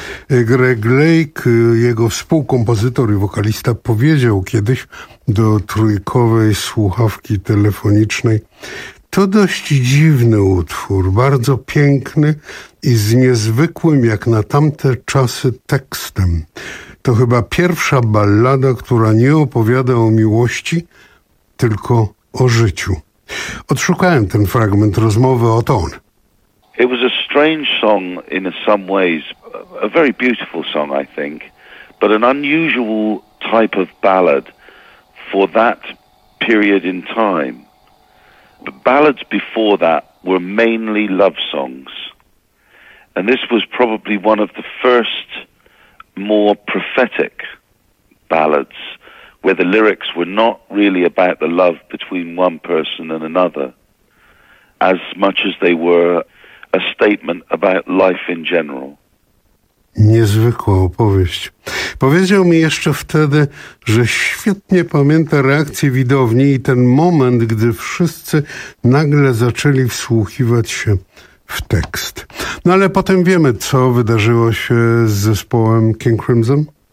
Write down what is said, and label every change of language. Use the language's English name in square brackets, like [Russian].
[Polish] Greg Lake, jego współkompozytor i wokalista, powiedział kiedyś do trójkowej słuchawki telefonicznej: to dość dziwny utwór, bardzo piękny i z niezwykłym, jak na tamte czasy, tekstem. To chyba pierwsza ballada, która nie opowiada o miłości, tylko o życiu. Odszukałem ten fragment rozmowy o ton. [English] It was a strange song in some ways, a very beautiful song, I think, but an unusual type of ballad for that period in time. The ballads before that were mainly love songs, and this was probably one of the first more prophetic ballads where the lyrics were not really about the love between one person and another, as much as they were a statement about life in general. [Polish] Niezwykła opowieść. Powiedział mi jeszcze wtedy, że świetnie pamięta reakcję widowni i ten moment, gdy wszyscy nagle zaczęli wsłuchiwać się w tekst. No ale potem wiemy, co wydarzyło się z zespołem King Crimson.